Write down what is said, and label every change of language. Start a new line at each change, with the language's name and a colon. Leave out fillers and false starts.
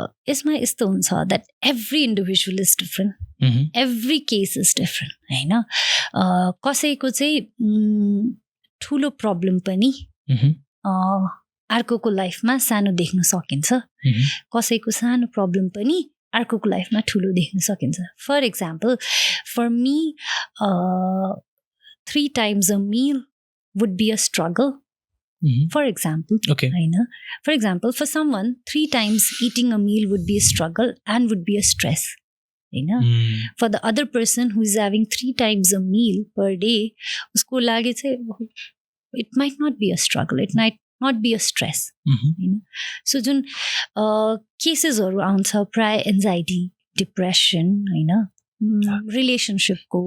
Nepali: यसमा यस्तो हुन्छ
English: That every individual is different, every case is different, होइन.
Nepali: कसैको चाहिँ ठुलो प्रब्लम पनि अर्कोको लाइफमा सानो देख्न सकिन्छ, कसैको सानो प्रब्लम पनि अर्कोको लाइफमा ठुलो देख्न सकिन्छ.
English: For example, for me 3 times a meal would be a struggle. For example, होइन, for example, for someone 3 times eating a meal would be a struggle and would be a stress, होइन. For the other person who is having 3 times a meal per day,
Nepali: उसको लागि चाहिँ
English: it might not be a struggle, it might not be a stress, होइन.
Nepali: So जुन केसेसहरू आउँछ प्राय anxiety, depression, होइन, रिलेसनसिपको,